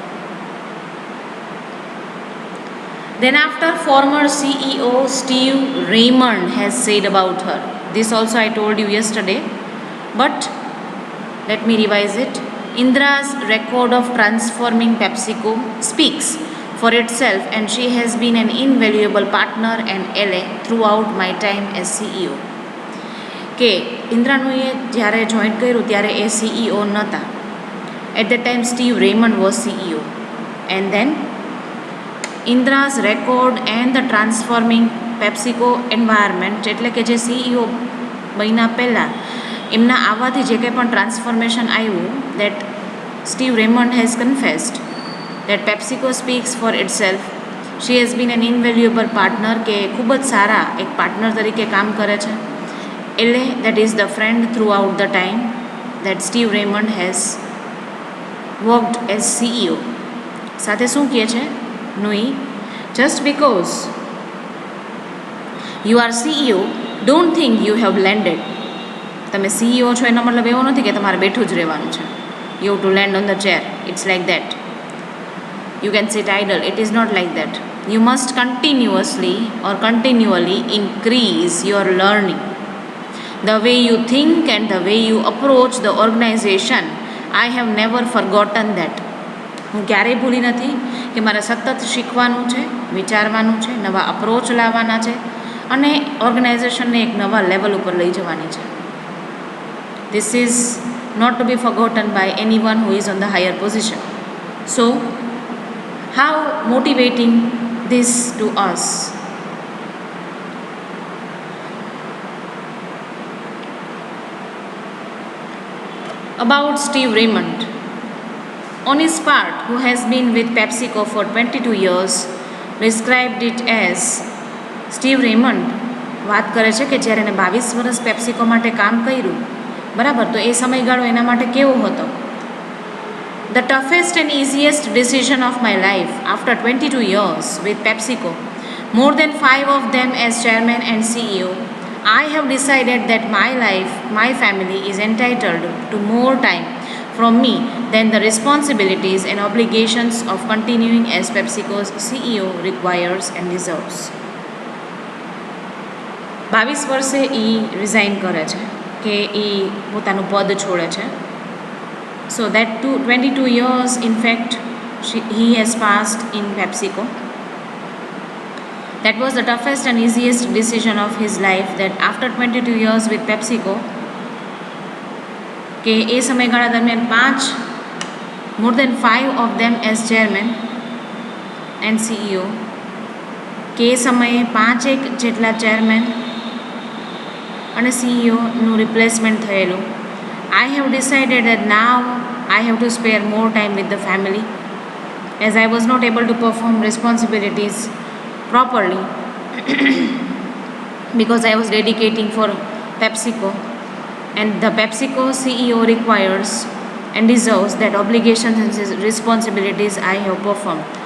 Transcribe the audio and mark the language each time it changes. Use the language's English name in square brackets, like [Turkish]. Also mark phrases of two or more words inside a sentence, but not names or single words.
[English] Then after, former CEO Steve Raymond has said about her. This also I told you yesterday, but let me revise it. Indra's record of transforming PepsiCo speaks for itself, and she has been an invaluable partner and ally throughout my time as CEO. [Gujarati] કે ઇન્દ્રાનુએ જ્યારે જોઈન કર્યું ત્યારે એ CEO નહોતા. [English] At that time Steve Raymond was CEO. And then Indra's record and the transforming PepsiCo environment, [Gujarati] એટલે કે જે CEO બન્યા પહેલાં એમના આવવાથી જે કંઈ પણ ટ્રાન્સફોર્મેશન આવ્યું, [English] that Steve Raymond has confessed that PepsiCo speaks for itself. She has been an invaluable partner, [Gujarati] કે ખૂબ જ સારા એક પાર્ટનર તરીકે કામ કરે છે. [English] એટલે that is the friend throughout the time that Steve Raymond has worked as CEO. [Gujarati] સાથે શું કહે છે Nui? [English] Just because you are CEO, don't think you have landed. [Gujarati] તમે CEO છો એનો મતલબ એવો નથી કે તમારે બેઠું જ રહેવાનું છે. [English] You have to land on the chair. It's like that. You can sit idle. It is not like that. You must continuously or continually increase your learning. The way you think and the way you approach the organization, I have never forgotten that. [Gujarati] હું ક્યારેય ભૂલી નથી કે મારે સતત શીખવાનું છે, વિચારવાનું છે, નવા અપ્રોચ લાવવાના છે અને ઓર્ગેનાઇઝેશનને એક નવા લેવલ ઉપર લઈ જવાની છે. [English] This is not to be forgotten by anyone who is on the higher position. So, how motivating this to us? About Steve Raymond. On his part, who has been with PepsiCo for 22 years, described it as સ્ટીવ રેમન્ડ વાત કરે છે કે જ્યારે એને 22 વર્ષ પેપ્સિકો માટે કામ કર્યું, બરાબર, તો એ સમયગાળો એના માટે કેવો હતો. The toughest and easiest decision of my life after 22 years with PepsiCo, more than 5 of them as chairman and CEO, I have decided that my life, my family is entitled to more time from me than the responsibilities and obligations of continuing as PepsiCo's CEO requires and deserves. [Gujarati] 22 વર્ષે એ રિઝાઇન કરે છે કે એ પોતાનું પદ છોડે છે. [English] So that 22 years, in fact, he has passed in PepsiCo. That was the toughest and easiest decision of his life, that after 22 years with PepsiCo, [Gujarati] કે એ સમયગાળા દરમિયાન 5, [English] more than 5 of them as chairman and CEO, [Gujarati] કે એ સમયે 5 જેટલા ચેરમેન અને CEOનું રિપ્લેસમેન્ટ થયેલું. [English] I have decided that now I have to spare more time with the family, as I was not able to perform responsibilities properly because I was dedicating for PepsiCo, and the PepsiCo CEO requires and deserves that obligations and responsibilities I have performed.